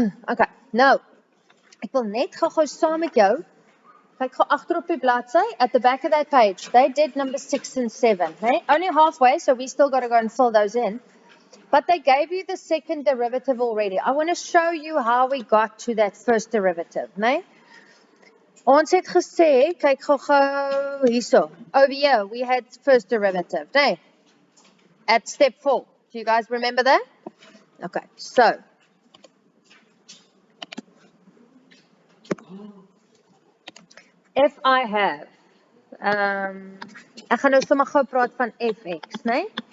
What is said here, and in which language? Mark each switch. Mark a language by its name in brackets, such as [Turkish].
[Afrikaans] Okay, nou, ek wil net gou saam met jou, kyk gou agter op die bladsy, [English] at the back of that page, they did number 6 and 7, right? Only halfway, so we still got to go and fill those in. But they gave you the second derivative already. I want to show you how we got to that first derivative, né? [Afrikaans] Ons het gesê, kyk gou hierso. [English] Over here, we had first derivative, né? At step 4. Do you guys remember that? Okay, so if I have, [Afrikaans] ek gaan nou sommer gou praat van fx, né?